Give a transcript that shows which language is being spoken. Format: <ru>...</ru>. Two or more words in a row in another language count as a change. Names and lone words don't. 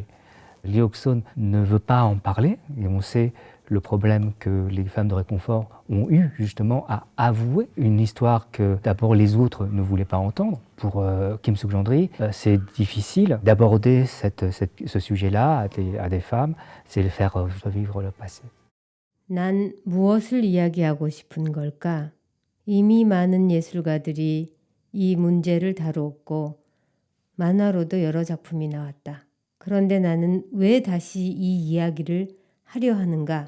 <fr>Hyok-sun ne veut pas en parler, et on sait le problème que les femmes de réconfort ont eu justement à avouer une histoire que d'abord les autres ne voulaient pas entendre. Pour Kim-Suk Gendry, c'est difficile d'aborder ce sujet-là à des femmes, c'est le faire revivre le passé.</fr> <ko>난 무엇을 이야기하고 싶은 걸까? 이미 많은 예술가들이 이 문제를 다루었고 만화로도 여러 작품이 나왔다. 그런데 나는 왜 다시 이 이야기를 하려 하는가?</ko>